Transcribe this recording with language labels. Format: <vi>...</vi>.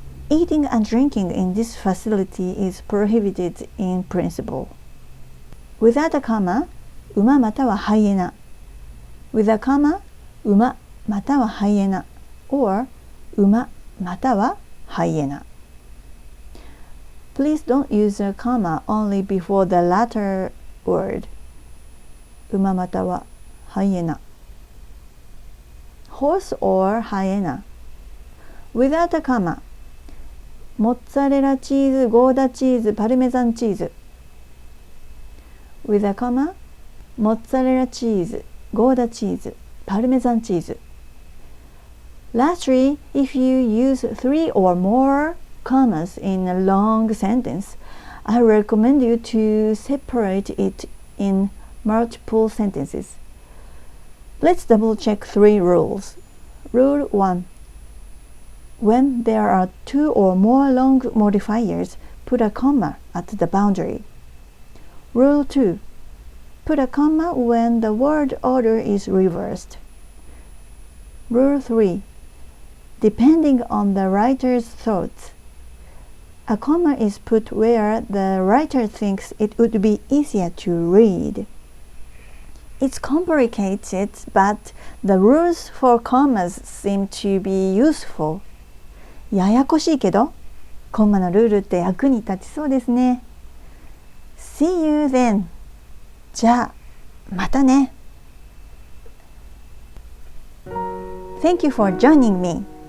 <en>Eating and drinking in this facility is prohibited in principle. Without a comma,</en> <ja>馬またはハイエナ。</ja> <en>With a comma,</en> <ja>馬またはハイエナ。</ja> <en>or</en> <ja>馬またはハイエナ。</ja> <en>Please don't use a comma only before the latter word.</en> <ja>馬またはハイエナ。</ja> <en>horse or hyena. Without a comma,</en> <ja>モッツァレラチーズ、ゴーダチーズ、パルメザンチーズ。</ja> <en>With a comma,</en> <ja>モッツァレラチーズ、ゴーダチーズ、パルメザンチーズ。</ja> <en>Lastly, if you use 3 or more commas in a long sentence, I recommend you to separate it in multiple sentences. Let's double check 3 rules. Rule 1. When there are 2 or more long modifiers, put a comma at the boundary. Rule 2. Put a comma when the word order is reversed. Rule 3. Depending on the writer's thoughts, a comma is put where the writer thinks it would be easier to read. It's complicated, but the rules for commas seem to be useful.</en> <ja>ややこしいけど、コンマのルールって役に立ちそうですね。</ja> <en>See you then.</en> <ja>じゃあ、またね。</ja> <en>Thank you for joining me.</en>